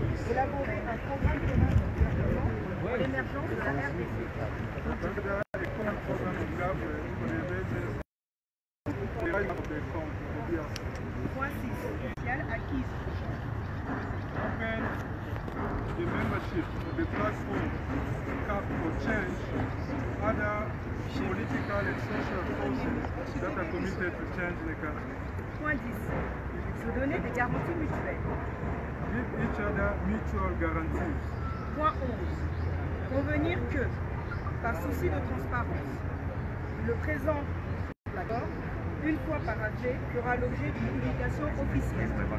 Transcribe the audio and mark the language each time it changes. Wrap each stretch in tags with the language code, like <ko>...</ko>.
<fr>Élaborer un programme commun de gouvernement pour l'émergence de la RDC.</fr> <en>Consider a common program of government for the emergence of the rise of the economy of the DRC.</en> <fr>Point 6. Sociale acquise.</fr> <en>Open the membership of the platform CAP for Change, other political and social forces that are committed to change the country.</en> <fr>Point 10. Se donner des garanties mutuelles.</fr> <en>Give each other mutual guarantees.</en> <fr>Point 11. Convenir que, par souci de transparence, le présent accord, une fois paraphé, fera l'objet d'une publication officielle.</fr>